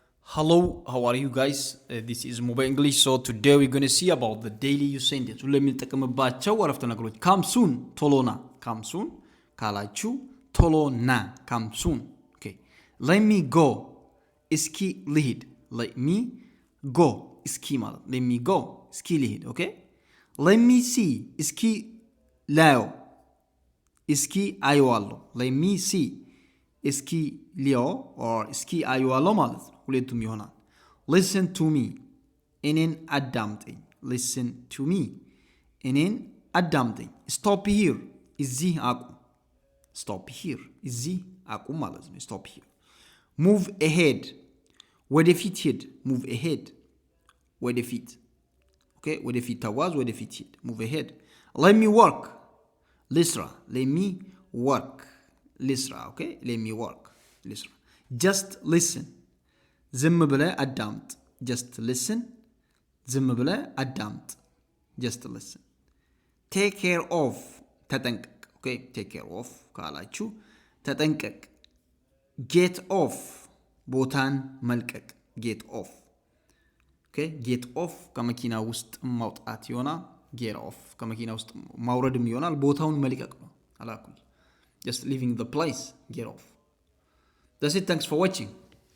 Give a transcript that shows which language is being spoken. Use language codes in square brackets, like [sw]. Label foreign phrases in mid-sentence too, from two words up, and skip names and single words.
[en] Hello, how are you guys? This is Mobile English. So today we're going to see about the daily use sentence. [am] ለምንጠቀምባቸው አረፍተ ነገሮች [en] come soon, [am] ቶሎ ና, [en] come soon [am] ካላችሁ ቶሎ ና, [en] come soon. Okay. Let me go, [am] እስኪ ልሂድ. [en] Let me go, [am] እስኪ ማለት [en] let me go, [am] እስኪ ልሂድ. [en] Okay. Let me see, [am] እስኪ ላየው, እስኪ አየዋለሁ. [en] Let me see, [am] እስኪ ሊዮ or እስኪ አየዋለሁ ማለት ነው። ሁለቱም ይሆናል። [en] listen to me, [am] እኔን አዳምጠኝ. [en] listen to me, [am] እኔን አዳምጠኝ. [en] stop here, [am] እዚህ አቁም. [en] stop here, [am] እዚህ አቁም ማለት ነው. [en] stop here. move ahead, [am] ወደፊት ሂድ. [en] move ahead, [am] ወደፊት. okay, ወደፊት ተጓዝ፣ ወደፊት ሂድ. [en] move ahead. let me work, ልስራ. let me work, ልስራ. okay, let me work, ልስራ. just listen, [am] ዝም ብለህ አዳምጥ. [en] just listen, [am] ዝም ብለህ አዳምጥ. [en] just listen. take care of, ተጠንቀቅ. [am] okay, [en] take care of [am] ካላችሁ ተጠንቀቅ. [en] get off, [am] ቦታን መልቀቅ. [en] get off. [am] okay, [en] get off [am] ከመኪና ውስጥ ማውጣት ይሆናል። [en] get off [am] ከመኪና ውስጥ ማውረድም ይሆናል። ቦታውን መልቀቅ ነው። አላኩል [en] just leaving the place, get off. That's it. Thanks for watching.